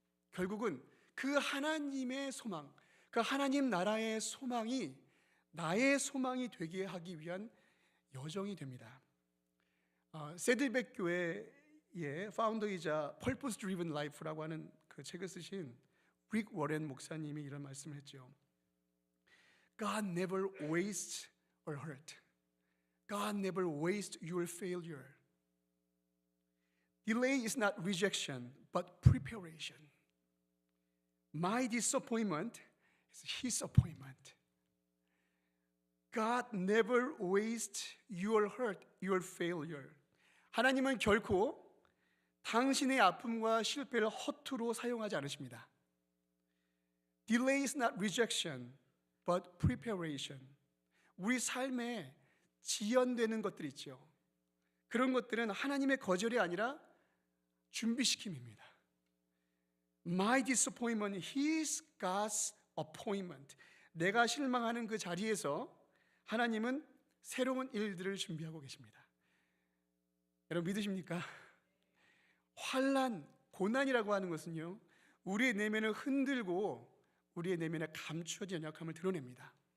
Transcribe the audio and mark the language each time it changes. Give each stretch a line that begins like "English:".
Korean: 결국은 그 하나님의 소망, 그 하나님 나라의 소망이 나의 소망이 되게 하기 위한 여정이 됩니다. 세들백 교회의 파운더이자 Purpose Driven Life라고 하는 그 책을 쓰신 릭 워렌 목사님이 이런 말씀을 했죠.
English: God never wastes or hurt. God never wastes your failure. Delay is not rejection, but preparation. My disappointment is His appointment. God never wastes your hurt, your failure.
Korean: 하나님은 결코 당신의 아픔과 실패를 허투루 사용하지 않으십니다.
English: Delay is not rejection, but preparation.
Korean: 우리 삶에 지연되는 것들이 있죠. 그런 것들은 하나님의 거절이 아니라 준비시킴입니다.
English: My disappointment is God's appointment.
Korean: 내가 실망하는 그 자리에서 하나님은 새로운 일들을 준비하고 계십니다. 여러분 믿으십니까? 환난, 고난이라고 하는 것은요, 우리의 내면을 흔들고 우리의 내면에 감추어진 연약함을 드러냅니다.